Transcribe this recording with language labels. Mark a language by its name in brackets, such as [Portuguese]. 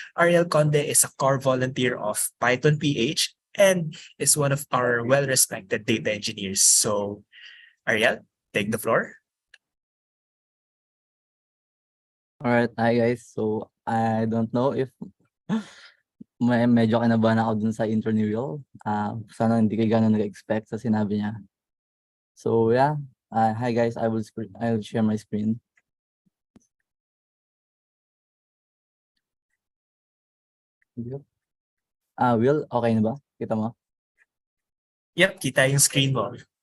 [English] Ariel Conde is a core volunteer of PythonPH and is one of our well-respected data engineers. So, Ariel, take the floor. All right, hi guys. So I don't know if [Filipino] medyo kinabahan ako dun sa intro ni Will. Sana hindi kayo gano'n nag-expect sa sinabi niya. [English] So yeah, hi guys, I'll share my screen. [Filipino] Will, okay na ba? Kita mo? Yep, kita yung screen mo.